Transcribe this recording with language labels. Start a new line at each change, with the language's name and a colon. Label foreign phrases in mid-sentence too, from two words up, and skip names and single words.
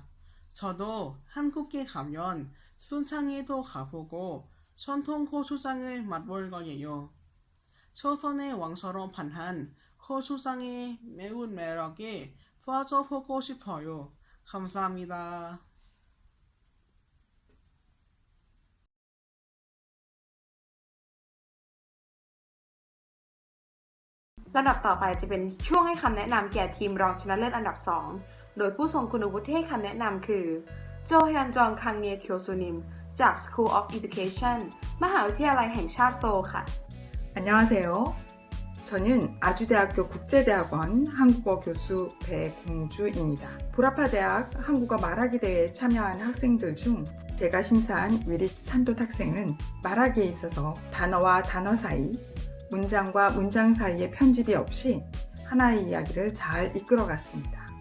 Korean: 저도 한국에 가면 순창에도 가보고 전통 고추장을 맛볼 거예요. 조선의 왕처럼 반한 고추장의 매운 매력에 빠져보고 싶어요. 감사합니다.
Thai: ลำดับต่อไปจะเป็นช่วงให้คำแนะนำแก่ทีมรองชนะเลิศอันดับ 2 โดยผู้ทรงคุณวุฒิให้คำแนะนำคือโจฮยอนจองคังเนียเคียวซูนิมจาก School of Education มหาวิทยาลัยแห่งชาติโซลค่ะ
Korean: 안녕하세요. 저는 아주대학교 국제대학원 한국어 교수 배공주입니다. 불아파대학 한국어 말하기 대회에 참여한 학생들 중 제가 심사한 위릿 산돛 학생은 말하기에 있어서 단어와 단어 사이, 문장과 문장 사이에 편집이 없이 하나의 이야기를 잘 이끌어갔습니다.